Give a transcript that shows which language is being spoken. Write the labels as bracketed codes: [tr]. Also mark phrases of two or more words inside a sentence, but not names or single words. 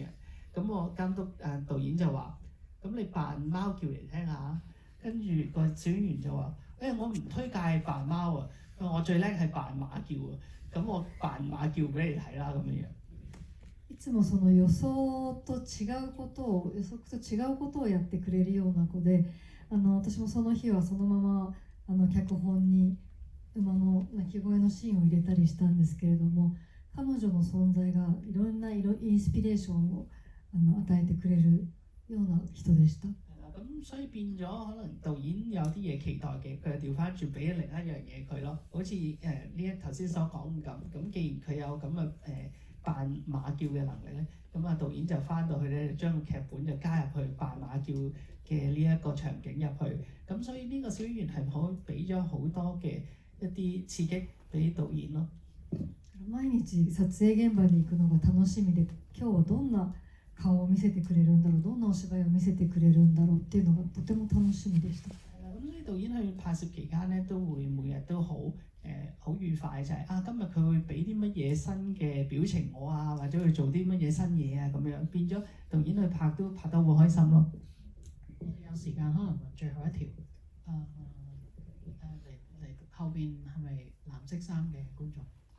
[yue] 咁我監督導演就話。咁你扮貓叫嚟聽下，跟住個小演員就話：我唔推介扮貓啊，我最叻係扮馬叫啊，咁我扮馬叫俾你睇啦咁樣。 [ja] いつもその予測と違うことをやってくれるような子で、私もその日はそのまま脚本に馬の鳴き声のシーンを入れたりしたんですけれども、彼女の存在がいろんなインスピレーションを与えてくれるような人でした。 [yue] 咁所以變咗可能導演有啲嘢期待嘅，佢就調翻轉俾另一樣嘢佢咯。好似呢一頭先所講咁，既然佢有咁嘅扮馬叫嘅能力咧，咁啊導演就翻到去咧，將個劇本就加入去扮馬叫嘅呢一個場景入去。咁所以呢個小演員係可以俾咗好多嘅一啲刺激俾導演咯。 [ja] 毎日撮影現場に行くのが楽しみで、今日はどんな顔を見せてくれるんだろう、どんなお芝居を見せてくれるんだろうっていうのがとても楽しみでした。 [yue] 咁所以導演去拍攝期間咧，都會每日都好愉快，就係今日佢會俾啲乜嘢新嘅表情我啊，或者去做啲乜嘢新嘢啊咁樣，變咗導演去拍都拍得好開心咯。有時間可能最後一條嚟後邊係咪藍色衫嘅觀眾？